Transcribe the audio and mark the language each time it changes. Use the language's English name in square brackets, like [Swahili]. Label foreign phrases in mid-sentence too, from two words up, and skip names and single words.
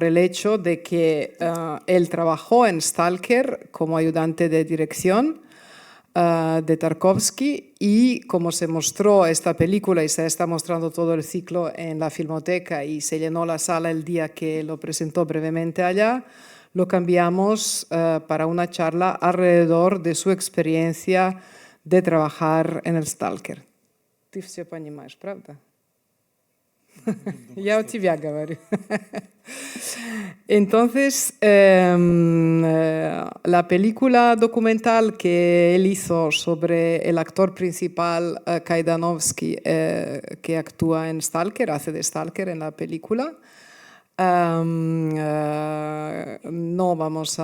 [Spanish] el hecho de que él trabajó en Stalker como ayudante de dirección de Tarkovsky, y como se mostró esta película y se está mostrando todo el ciclo en la Filmoteca y se llenó la sala el día que lo presentó brevemente allá, lo cambiamos para una charla alrededor de su experiencia de trabajar en el Stalker. [Russian] Ты все понимаешь, правда? Я у тебя говорю. [Spanish] Entonces, la película documental que él hizo sobre el actor principal, Kaidanovsky, que actúa en Stalker, hace de Stalker en la película, no vamos